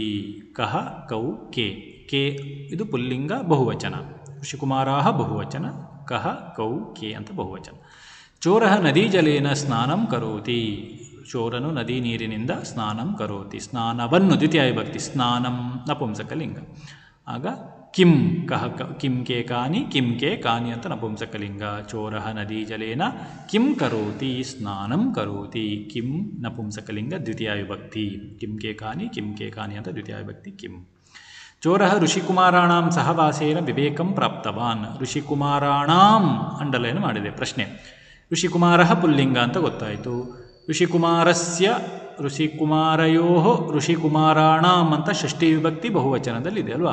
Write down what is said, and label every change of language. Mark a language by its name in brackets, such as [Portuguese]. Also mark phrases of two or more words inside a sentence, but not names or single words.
[Sanskrit] ಕಹ ಕೌ ಕೆ [Kannada] ಕೆ ಇದು ಪುಲ್ಲಿಂಗ ಬಹುವಚನ. ಋಷಿಕುಮಾರಾಹ ಬಹುವಚನ. [Sanskrit] ಕಹ ಕೌ ಕೆ [Kannada] ಅಂತ ಬಹುವಚನ. [Sanskrit] ಚೋರಃ ನದೀಜಲೇನ ಸ್ನಾನಂ ಕರೋತಿ. [Kannada] ಚೋರನು ನದಿ ನೀರಿನಿಂದ [Sanskrit] ಸ್ನಾನಂ ಕರೋತಿ. [Kannada] ಸ್ನಾನವನ್ನು ದ್ವಿತೀಯ ವಿಭಕ್ತಿ. ಸ್ನಾನಂ ನಪುಂಸಕಲಿಂಗ. [Sanskrit] ಆಗ ಕಿಂ ಕಹ ಕಿಂ ಕೆ ಕಾನಿ ಕಿಂ ಕೆ ಕಾನಿ [Kannada] ಅಂತ ನಪುಂಸಕಲಿಂಗ. [Sanskrit] ಚೋರಃ ನದೀಜಲೇನ ಕಿಂ ಕರೋತಿ ಸ್ನಾನಂ ಕರೋತಿ. [Kannada] ಕಿಂ ನಪುಂಸಕಲಿಂಗ ದ್ವಿತೀಯ ವಿಭಕ್ತಿ. [Sanskrit] ಕಿಂ ಕೆ ಕಾನಿ [Kannada] ಅಂತ ದ್ವಿತೀಯ ವಿಭಕ್ತಿ ಕಿಂ. [Sanskrit] ಚೋರಃ ಋಷಿಕುಮಾರಾಣಾಂ ಸಹವಾಸೇನ ವಿವೇಕಂ ಪ್ರಾಪ್ತವಾನ್. [Kannada] ಋಷಿಕುಮಾರಾಣಾಂ ಅಂಡಲೈನ್ ಮಾಡಿದೆ. ಪ್ರಶ್ನೆ ಋಷಿಕುಮಾರಃ ಪುಲ್ಲಿಂಗ ಅಂತ ಗೊತ್ತಾಯಿತು. [Sanskrit] ಋಷಿಕುಮಾರಸ್ಯ ಋಷಿಕುಮಾರಯೋ ಋಷಿಕುಮಾರಾಣಾಂ [Kannada] ಅಂತ ಷಷ್ಠಿ ವಿಭಕ್ತಿ ಬಹುವಚನದಲ್ಲಿದೆ ಅಲ್ವಾ.